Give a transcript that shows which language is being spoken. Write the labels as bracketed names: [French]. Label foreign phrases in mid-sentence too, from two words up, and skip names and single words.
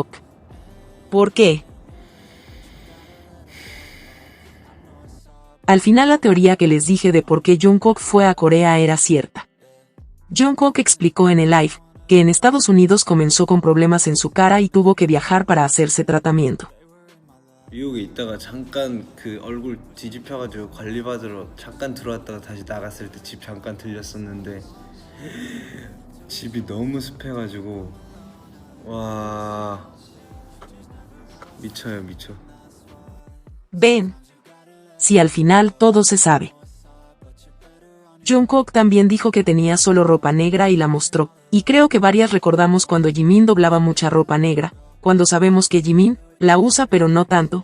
[Spanish] ¿Por qué? Al final la teoría que les dije de por qué Jungkook fue a Corea era cierta. Jungkook explicó en el live que en Estados Unidos comenzó con problemas en su cara y tuvo que viajar para hacerse tratamiento. [Korean] 미국에 있다가 잠깐 그 얼굴 뒤집혀가지고 관리받으러 잠깐 들어왔다가 다시 나갔을 때 집 잠깐 들렸었는데 집이 너무 습해가지고 와 미쳐요 미쳐. [Spanish] Ven. Si al final todo se sabe. Jungkook también dijo que tenía solo ropa negra y la mostró, y creo que varias recordamos cuando Jimin doblaba mucha ropa negra, cuando sabemos que Jimin la usa pero no tanto.